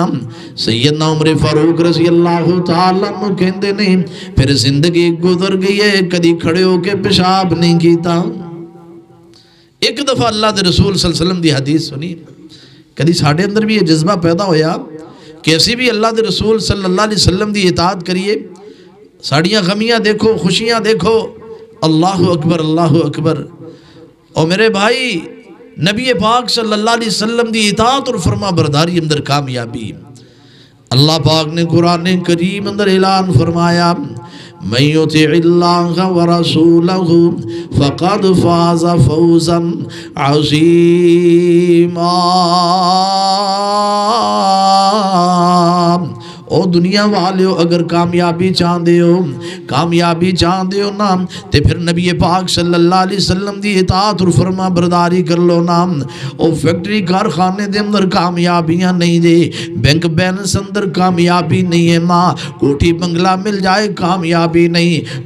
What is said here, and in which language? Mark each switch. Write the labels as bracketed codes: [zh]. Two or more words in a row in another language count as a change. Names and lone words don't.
[pa] سیدنا عمر فاروق [ar] رضی اللہ تعالیٰ عنہ [pa] کہندے نہیں، پھر زندگی گزر گئی ہے کدی کھڑے ہو کے پیشاب نہیں کیتا۔ ایک دفعہ اللہ دے رسول [ar] صلی اللہ علیہ وسلم [pa] دی حدیث سنی، کدی ساڑھے اندر بھی یہ جذبہ پیدا ہویا کہ اسی بھی اللہ دے رسول [ar] صلی اللہ علیہ وسلم [pa] دی اطاعت کریے، ساڑیاں غمیاں دیکھو، خوشیاں دیکھو، [ar] اللہ اکبر اللہ اکبر۔ [pa] اور میرے بھائی، نبی پاک [ar] صلی اللہ علیہ وسلم [pa] دی اطاعت اور فرما برداری اندر کامیابی۔ اللہ پاک نے قرآن کریم اندر اعلان فرمایا، [ar] من یطع اللہ ورسولہ فقد فاز فوزا عظیما۔ [pa] او دنیا والےو، اگر کامیابی چاہندے ہو، کامیابی چاہندے ہو نا، تے پھر نبی پاک [ar] صلی اللہ علیہ وسلم [pa] دی اطاعت اور فرما برداری کر لو نا۔ او فیکٹری کارخانے دے اندر کامیابیاں نہیں دے، بینک بیلنس اندر کامیابی نہیں ہے ماں، کوٹھی بنگلہ مل جائے کامیابی نہیں۔